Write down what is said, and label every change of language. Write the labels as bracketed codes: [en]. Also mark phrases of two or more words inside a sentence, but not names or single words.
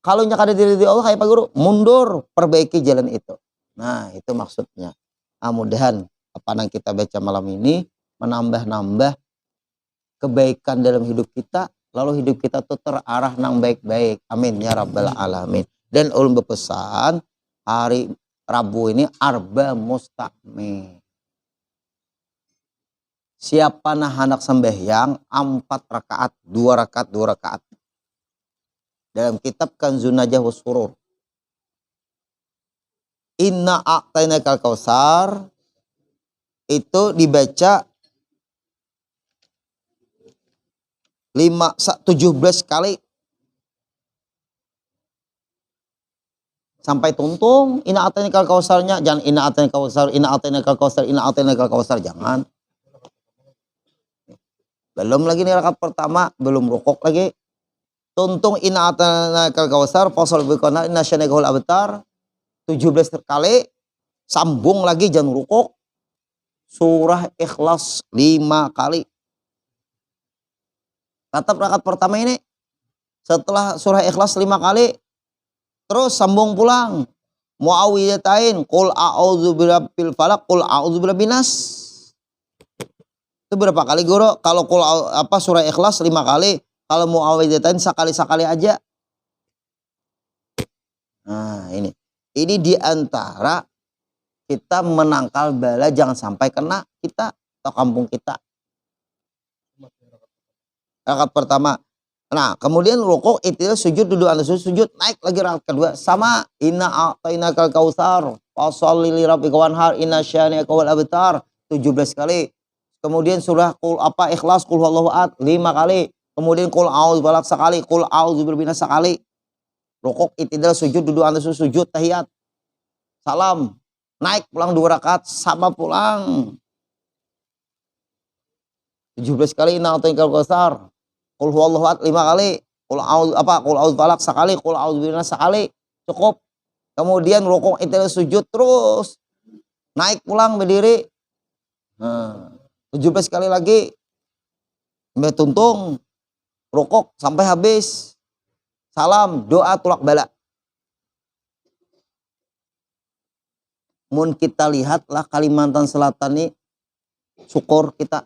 [bjn] Kalau kada diri Allah kayak Pak Guru, mundur, perbaiki jalan itu. Nah, itu maksudnya. Mudahan apa yang kita baca malam ini menambah-nambah kebaikan dalam hidup kita, lalu hidup kita tuh terarah nang baik-baik. [ar] آمين يا رب العالمين. [bjn] Dan ulun berpesan hari Rabu ini [ar] أربعاء مستمر. [bjn] Siapa nah anak sembahyang 4 rakaat, 2 rakaat, 2 rakaat. Dalam kitab Kanzun Najah was Surur. [ar] إنا أعطيناك الكوثر [bjn] itu dibaca 17 kali sampai tuntung. [ar] إنا أعطيناك الكوثر, [bjn] jangan [ar] إنا أعطيناك الكوثر, إنا أعطيناك الكوثر, إنا أعطيناك الكوثر, [bjn] jangan. Belum lagi nih rakaat pertama, belum rukuk lagi. Tuntung [ar] إنا أعطيناك الكوثر فصل لربك إن شانئك الأبتر [bjn] 17 kali, sambung lagi jangan rukuk. Surah Ikhlas 5 kali. Tetap rakaat pertama ini setelah surah Ikhlas 5 kali, terus sambung pulang. Muawwidzatain, [ar] قل أعوذ برب الفلق قل أعوذ برب الناس. [bjn] Itu berapa kali Guru? Kalau qul surah Ikhlas 5 kali, kalau muawwidzatain sekali-sekali aja. Nah, ini. Ini diantara kita menangkal bala jangan sampai kena kita atau kampung kita. Rakaat pertama. Nah, kemudian rukuk, itil, sujud, duduk anda sujud, naik lagi rakaat kedua sama [ar] إنا أعطيناك الكوثر فصل لربك وانحر إن شانئك هو الأبتر [bjn] 17 kali. Kemudian surah Ikhlas [ar] قل هو الله أحد [bjn] 5 kali. Kemudian [ar] قل أعوذ الفلق [bjn] sekali, [ar] قل أعوذ برب الناس [bjn] sekali. Rukuk, itidal, sujud, duduk anda sujud, tahiyat. Salam, naik pulang 2 rakaat sama pulang. 17 kali [ar] إنا أعطيناك الكوثر. قل هو الله أحد [bjn] 5 kali. [ar] قل أعوذ الفلق [bjn] sekali, [ar] قل أعوذ برب الناس [bjn] sekali. Cukup. Kemudian rukuk, itidal, sujud terus. Naik pulang berdiri. Nah, 17 kali lagi. Sampai tuntung. Rukuk sampai habis. Salam, doa tulak bala. Mun kita lihatlah Kalimantan Selatan ini, syukur kita.